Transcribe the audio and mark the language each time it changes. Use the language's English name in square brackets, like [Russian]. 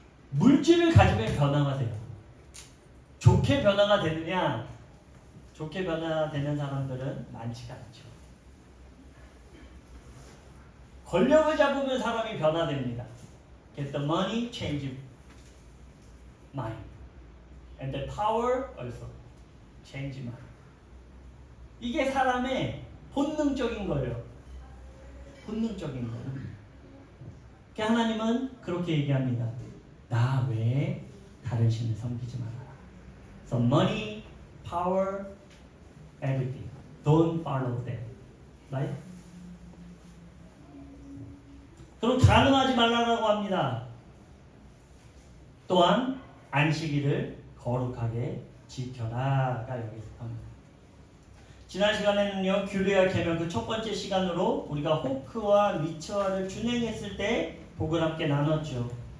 [Korean] 물질을 가지면 변화가 돼요. 좋게 변화가 되느냐? 좋게 변화되는 사람들은 많지가 않죠. 권력을 잡으면 사람이 변화됩니다. [English] Get the money, change mind. And the power also change mind. [Korean] 이게 사람의 본능적인 거예요. 본능적인 거예요. 하나님은 그렇게 얘기합니다. 나 외에 다른 신을 섬기지 말아라. [English] So money, power, everything. Don't follow them. Right? [Korean] 그럼 가늠하지 말라고 합니다. 또한 안식일을 거룩하게 지켜라가 여기서 합니다. 지난 시간에는요 규례와 계명 그 첫 번째 시간으로 우리가 호크와 미츠와를 준행했을 때 복을 함께 나눴죠.